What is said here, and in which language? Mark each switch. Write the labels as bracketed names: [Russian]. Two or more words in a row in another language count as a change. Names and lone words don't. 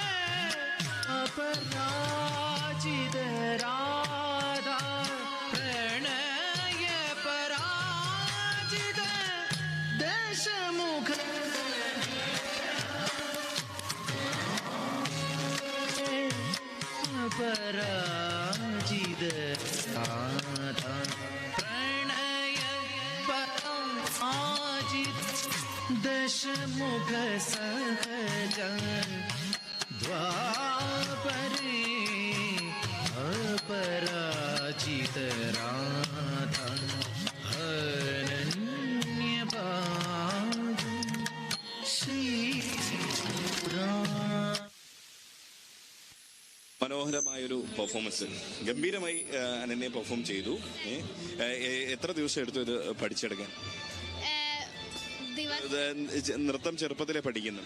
[Sanskrit] अपराजित राधा प्रणय पराजित दशमुख पराजित राधा प्रणय पराजित दशमुख सहजा द्वापरे अपराजित राधा अनन्यपाद श्री [Malayalam] മനോഹരമായൊരു പെർഫോമൻസ്, ഗംഭീരമായി അനന്യ പെർഫോം ചെയ്തു. എത്ര ദിവസം എടുത്തു ഇത് പഠിച്ചെടുക്കാൻ? നൃത്തം ചെറുപ്പത്തിലെ പഠിക്കുന്നു?